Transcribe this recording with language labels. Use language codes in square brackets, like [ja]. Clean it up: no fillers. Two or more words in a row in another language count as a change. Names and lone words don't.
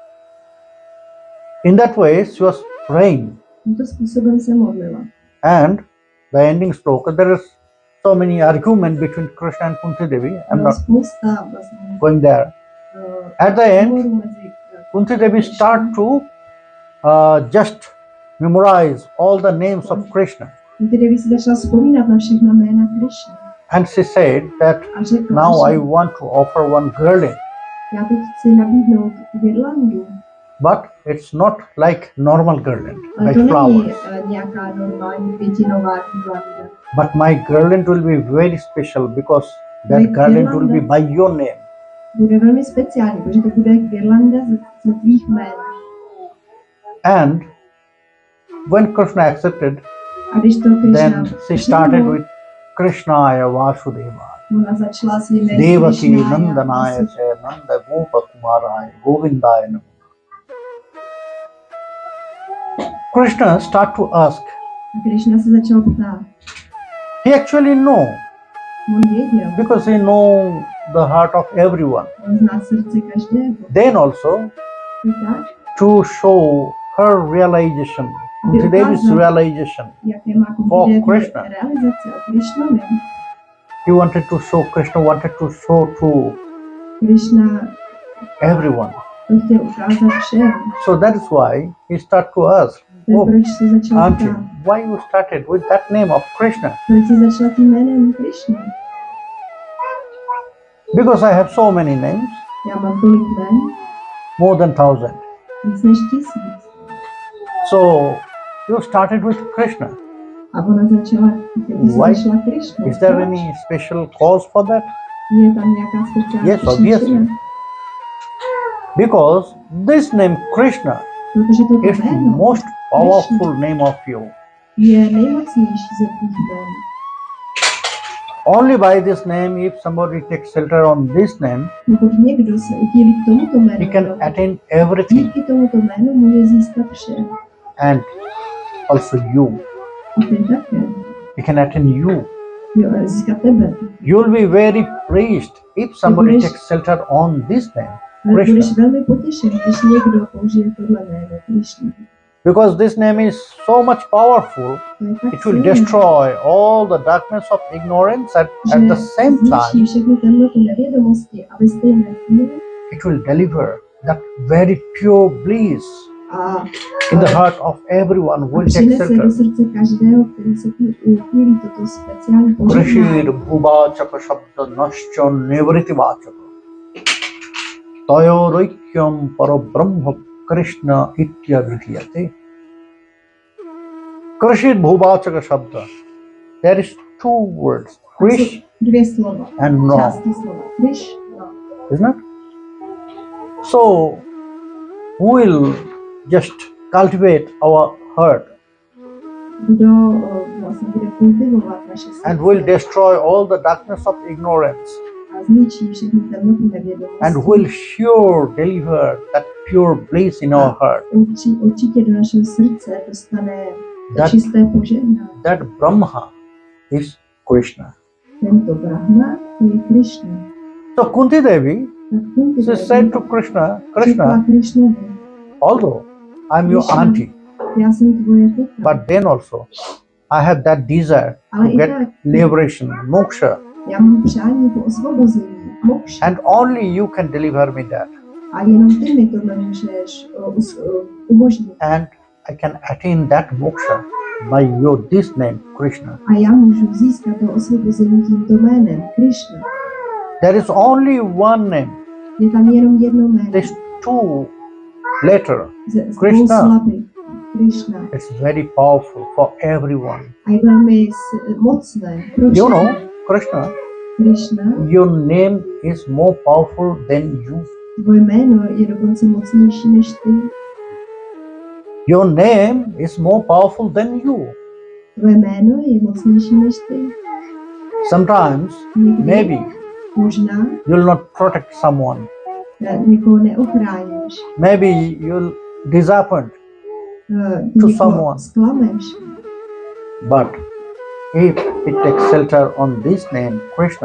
[en] In that way, she was praying. [cs] Tímto způsobem se modlila. [en] And the ending sloka, there is so many arguments between Krishna and Kunti Devi. I'm not going there. At the end, Kunti Devi start to just memorize all the names of Krishna. [cs] Kunti Devi si začala vzpomínat na všechna jména Krishna. [en] And she said that now I want to offer one girling. [cs] Já teď chci nabídnout girlandu. [en] But it's not like normal girland, [cs] Ale [en] like [cs] to [en] flowers. [cs] není nějaká normální květinová girlanda. [en] But my girland will be very special because that Like girland will be [cs] girlanda. [en] by your name. [cs] Bude velmi speciální, protože to bude girlanda ze tvých jmén. [en] And when Krishna accepted, [cs] A když to Krishna [en] then she started with [sa] Krishnaya Vasudevaya, [cs] ona začala s jménem [sa] Devaki Krishnaya, Nandanaya Cha Nanda Gopa Kumaraya Govindaya Namo. [en] Krishna start to ask. [cs] A Krishna se začal ptát. [en] He actually know [cs] On věděl, [en] because he know the heart of everyone. [cs] on zná srdce každého. [en] Then also [cs] I tak, [en] to show her realization, Kunti Devi's realization, [cs] jaké má [en] For Kunti Devi Krishna. [cs] realizace o Krishnovi. [en] he wanted to show, Krishna wanted to show to Krishna everyone. [cs] to chtěl ukázat všem. [en] So that is why he start to ask, [cs] To je [en] oh, [cs] proč se začal [en] Auntie, [cs] ptát. [en] why you started with that name of Krishna? [cs] Proč jsi začala tím jménem Krishna? [en] Because I have so many names, [cs] Já mám tolik jmén, [en] more than 1,000. [cs] víc než 1000. [en] So you started with Krishna. [cs] A ona začala, ty jsi [en] Why? [cs] začala Krishna. [en] Is there [cs] Proč? [en] any special cause for that? [cs] Je tam nějaká speciální [en] Yes, obviously. [cs] příčina? [en] Because this name Krishna [cs] Protože toto [en] is [cs] jméno [en] most powerful name of you. [cs] je nejmocnější ze tvých jmén. [en] Only by this name, if somebody takes shelter on this name, [cs] Pokud někdo se uchýlí k tomuto [en] he [cs] jménu, [en] can attain everything. [cs] díky tomuto jménu může získat vše. [en] And also you. [cs] A ty také. [en] He can attain you. [cs] Jo, získat tebe. [en] You will be very pleased if somebody [cs] budeš- [en] takes shelter on this name, [cs] Ale budeš [en] Krishna. [cs] velmi potěšen, když někdo použije tohle jméno Krishna. [en] Because this name is so much powerful, [cs] To je tak [en] it will [cs] silné, [en] destroy all the darkness of ignorance and at the [cs] že [en] same [cs] zničí [en] time, [cs] všechny temnoty nevědomosti a ve stejné chvíli [en] it will deliver that very pure bliss [cs] a [en] in the heart of everyone who will take [cs] přinese [en] shelter. [cs] do srdce každého, který se tím uchýlí toto speciální [sa] Krishir [cs] požehnání. [sa] bhuvachaka shabda nascha nivriti vachaka tayoraikyam parabrahma Krishna ityadhiyate. Krishir bhuvachaka shabda. [en] There is two words, Krish [cs] Dvě slova. [en] and No, [cs] Části slova. Krishna. [en] isn't it? So we will just cultivate our heart [cs] Kdo vlastně bude kultivovat naše [en] and will [cs] srdce [en] destroy all the darkness of ignorance [cs] a zničí všechny temnoty nevědomosti. [en] and will sure deliver that pure bliss in our heart. [cs] Určitě do našeho srdce dostane to [en] That- [cs] čisté požehnání. [en] That Brahma is Krishna. [cs] Tento Brahma je Krishna. [en] So Kunti Devi, [cs] Tak Kunti [en] she [cs] Devi [en] said to Krishna, [cs] řekla [en] Krishna, [cs] Krishnovi, [en] although I'm your Krishna. auntie, [cs] já jsem tvoje teta, [en] but then also I have that desire [cs] ale [en] to [cs] i [en] get [cs] tak [en] liberation, moksha, [cs] já mám přání po osvobození, mokša. [en] and only you can deliver me that. [cs] A jenom ty mi tohle můžeš umožnit. [en] And I can attain that moksha by this name, Krishna. [sk] A ja môžu získať to osvobození týmto jménem Krishna. [en] There is only one name. [cs] Je tam jenom jedno jméno. [en] This two letter, [cs] Z dvou [en] Krishna. [cs] slabých. Krishna. [en] It's very powerful for everyone. [cs] A je velmi mocné. Pro [en] You know, [cs] všechny. [en] Krishna, [cs] Krishna. [en] your name is more powerful than you. [cs] Tvoje jméno je dokonce mocnější než ty. [en] Your name is more powerful than you. [cs] Tvoje jméno je mocnější než ty. [en] Sometimes, [cs] Někdy [en] maybe, [cs] možná [en] you'll not protect someone. [cs] někoho neochráníš. [en] Maybe you'll disappoint. [cs] Ty To někoho [en] someone. [cs] zklameš. [en] But if it takes shelter on this name, Krishna,